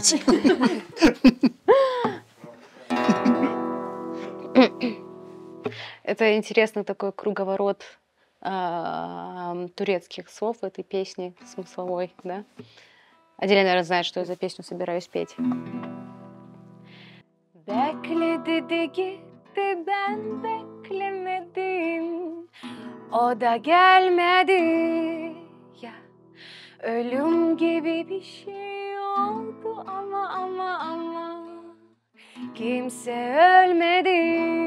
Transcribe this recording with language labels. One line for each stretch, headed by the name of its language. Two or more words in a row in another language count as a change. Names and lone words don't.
Russian: что-нибудь? Это интересный такой круговорот турецких слов в этой песне смысловой, да? Аделя, наверное, знает, что я за песню собираюсь петь.
Turkish: Bekledi de gitti, ben beklemedim. O da gelmedi ya. Ölüm gibi bir şey oldu ama kimse ölmedi.